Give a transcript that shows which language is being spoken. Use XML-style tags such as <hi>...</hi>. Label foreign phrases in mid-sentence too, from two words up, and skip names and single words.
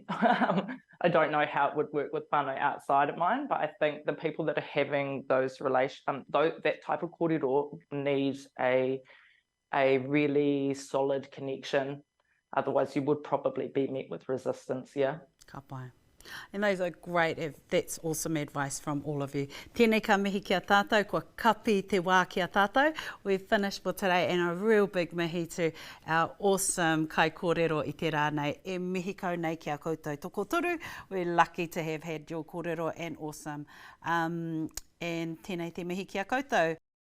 <en>I don't know how it would work with whānau outside of mine, but I think the people that are having those that type of kōrero needs a really solid connection. Otherwise, you would probably be met with resistance, yeah.</en> <mi>Ka pai.</mi> <en>And those are great. That's awesome advice from all of you.</en> <mi>Tēnei ka mihi kia tātou, kua kapi te wā kia tātou.</mi> <en>We've finished for today, and a real big mihi to our awesome</en> <mi>kai kōrero i te rānei. E mihi kau nei ki a koutou tokotoru.</mi> <en>We're lucky to have had your kōrero and awesome.</en> <mi>And tēnei te mihi kia koutou.</mi>